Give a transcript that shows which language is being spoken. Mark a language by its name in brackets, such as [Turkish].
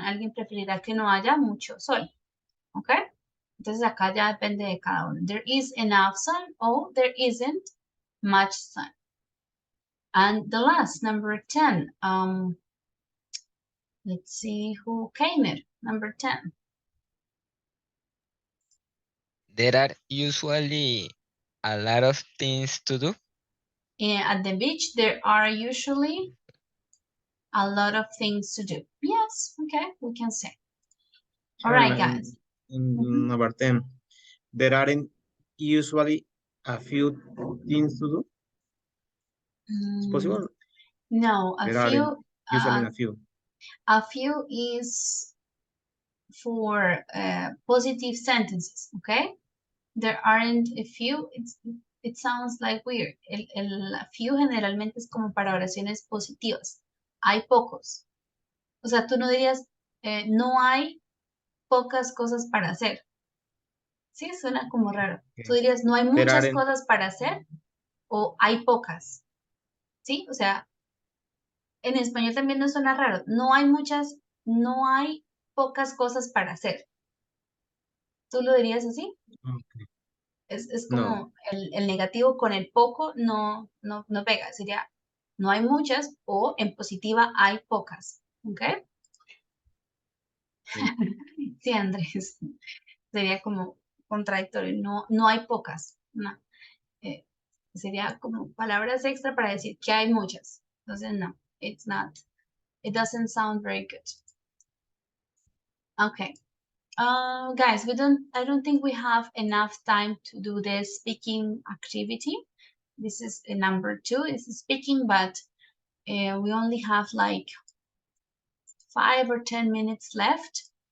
[Spanish] Alguien preferirá que no haya mucho sol. Okay? Entonces acá ya depende de cada uno. [English] There is enough sun or there isn't much sun. And the last, number 10. Let's see who came in. Number 10. There are usually a lot of things to do. At the beach, there are usually a lot of things to do. Yes, okay, we can say. All right, guys. Number 10. There aren't usually a few things to do. It's possible? No, a There few. aren't usually a few. A few is for positive sentences, okay? There aren't a few. It sounds like weird. [Spanish] El few generalmente es como para oraciones positivas. Hay pocos. O sea, tú no dirías, no hay pocas cosas para hacer. Sí, suena como raro. Tú dirías, no hay muchas cosas para hacer o hay pocas. ¿Sí? O sea, en español también no suena raro. No hay pocas cosas para hacer. ¿Tú lo dirías así? Okay. Es como el negativo con el poco no pega. Sería, no hay muchas o en positiva hay pocas. ¿Ok? Sí, Andrés. Sería como contradictorio. No hay pocas. No. Sería como palabras extra para decir que hay muchas. Entonces, no, [English] it's not. It doesn't sound very good. Okay. Guys, I don't think we have enough time to do the speaking activity. This is number 2, it's speaking, but we only have like 5 or 10 minutes left.